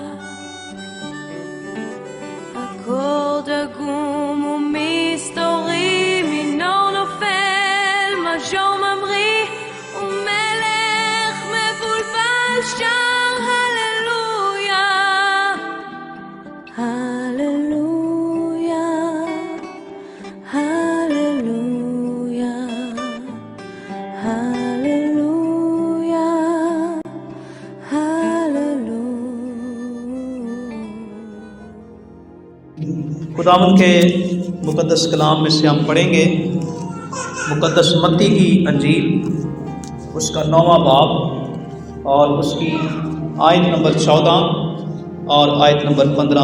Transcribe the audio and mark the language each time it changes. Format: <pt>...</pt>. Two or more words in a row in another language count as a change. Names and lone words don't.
<he>אקורד עגום ומסתורי, מינור נופל, מז'ור ממריא, ומלך מבולבל שר הללויה, הללויה, הללויה, הללויה, הללויה.</he> <ur>خداوند کے مقدس کلام میں سے ہم پڑھیں گے مقدس متی کی انجیل، اس کا 9واں باب اور اس کی آیت نمبر 14 اور آیت نمبر 15.</ur>